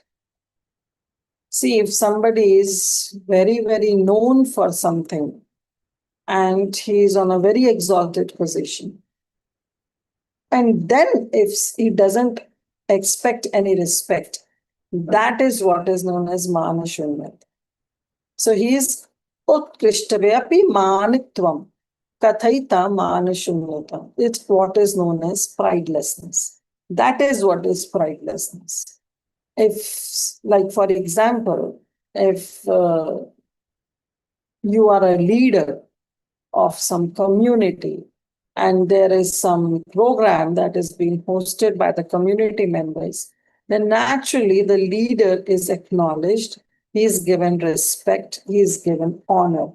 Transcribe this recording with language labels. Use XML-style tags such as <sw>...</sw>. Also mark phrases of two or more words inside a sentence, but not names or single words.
<en>See, if somebody is very, very known for something and he is on a very exalted position, and then if he doesn't expect any respect, that is what is known as manashunyat. So he is</en> <sa>utkrishtavapi manitvam kathaita manashunyata.</sa> <en>It's what is known as pridelessness. That is what is pridelessness. If, like, for example, if you are a leader of some community and there is some program that is being hosted by the community members, then naturally the leader is acknowledged, he is given respect, he is given honor.</en>